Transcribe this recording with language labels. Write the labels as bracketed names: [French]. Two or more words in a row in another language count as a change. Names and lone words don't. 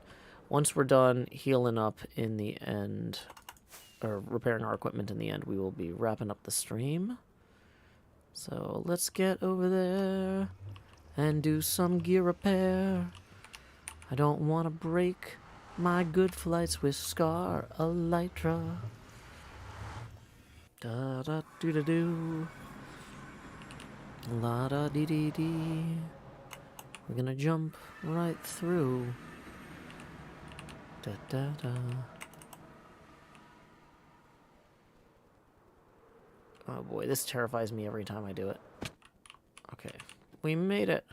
[English] Once we're done healing up in the end, or repairing our equipment in the end, we will be wrapping up the stream. So let's get over there and do some gear repair. I don't want to break my good flights with Scar Elytra. Da da do da do. La da dee dee dee. We're gonna jump right through. Da da da. Oh boy, this terrifies me every time I do it. Okay, we made it.